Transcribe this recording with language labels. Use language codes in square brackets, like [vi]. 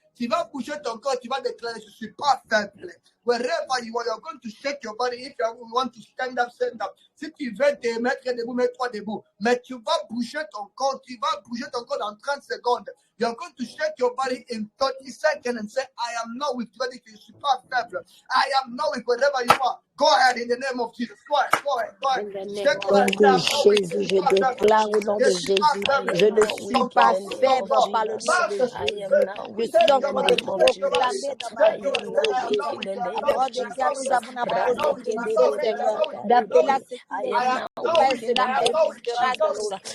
[fr] Tu vas bouger ton corps, tu vas déclarer, je ne suis pas faible. [en] Wherever you are, you're going to shake your body. If you want to stand up, stand up. [fr] Si tu veux te mettre debout, mets-toi debout. Mais tu vas bouger ton corps, dans 30 secondes. [en] You're going to shake your body in 30 seconds and say, I am not weak. [fr] Tu vas dire que je ne suis pas faible. [en] I am not weak, wherever you are. Go ahead in the name of Jesus. Go ahead. In the name [fr] de Jésus, je déclare au nom de Jésus, je ne suis pas faible par le nom de Jésus. Je suis en train de proclamer dans ma vie au nom de Jésus. La parole de Dieu, nous avons la parole de Dieu, Seigneur, d'appeler à ce qui est mort auprès cela existera dans nous. Je déclare, Seigneur, que je ne suis pas faible, que ce soit physique ou spirituel. Je déclare, Seigneur, que je ne suis pas faible.